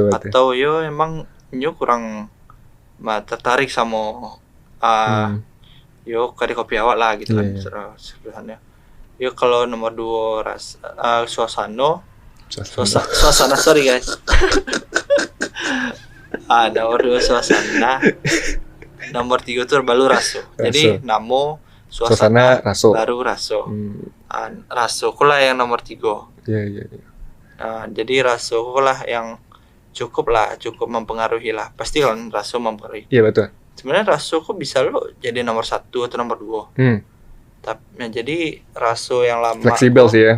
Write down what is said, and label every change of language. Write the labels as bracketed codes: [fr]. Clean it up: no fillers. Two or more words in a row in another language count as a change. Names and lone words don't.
[min] Atau yo emang nyo kurang tertarik sama yo kedai kopi awak lah gitu kan. [id] Sebenarnya. [min] Yo kalau nomor 2 suasana [en] sorry guys. [min] Nomor 2 suasana. Nomor 3 tuh baru raso. Jadi namo suasana raso. Baru raso. Raso lah yang nomor 3. [id] Iya. Jadi raso lah yang cukup mempengaruhi lah. Pasti kan raso mempengaruhi. Iya betul. [min] Sebenarnya raso kok bisa lo jadi nomor 1 atau nomor 2. [id] Tapi jadi raso yang lama fleksibel sih ya.